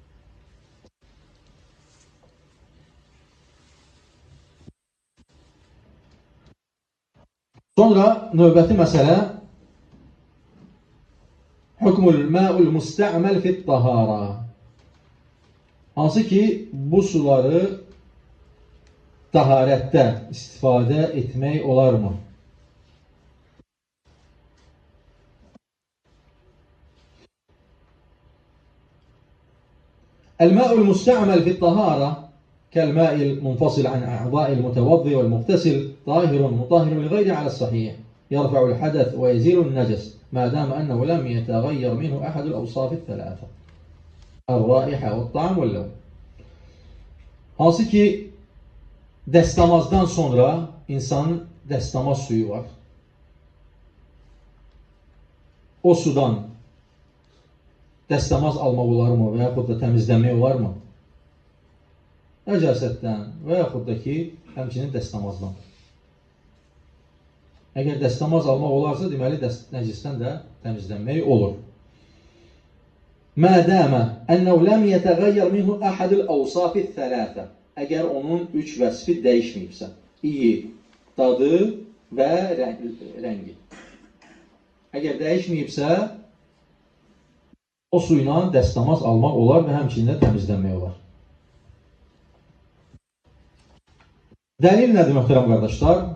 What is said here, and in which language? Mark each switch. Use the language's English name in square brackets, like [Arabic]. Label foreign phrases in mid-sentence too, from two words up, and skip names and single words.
[Azerbaijani] Sonra növbəti məsələ [Arabic] حكم الماء المستعمل في الطهارة. [Azerbaijani] Hansı ki bu suları taharətdə istifadə etmək olarmı? [Arabic] الماء المستعمل في الطهارة كالماء المنفصل عن أعضاء المتوضئ والمغتسل طاهر مطهر لغيره على الصحيح يرفع الحدث ويزيل النجس ما دام أنه لم يتغير منه أحد الأوصاف الثلاثة الرائحة والطعم واللون. [Azerbaijani] Hansı ki dəstəmazdan sonra insanın dəstəmaz suyu var. O sudan dəstəmaz almaq olarmı və yaxud da təmizləmək olarmı? Nəcasətdən və yaxud da ki, həmçinin dəstəmazdan. Əgər dəstəmaz almaq olarsa, deməli nəcisdən də təmizlənmək olur. [Arabic] مَا دَامَ أَنَّهُ لَمْ يَتَغَيَّرْ مِنْهُ أَحَدُ الْأَوْصَافِ الثَّلَاثَةِ [Azerbaijani] Əgər onun üç vəsfi dəyişməyibsə, iyi, dadı və rəngi. Əgər dəyişməyibsə, o suyla dəstəmaz almaq olar və həmçinin təmizlənmək olar. Dəlil nədir, möhtərəm qardaşlar?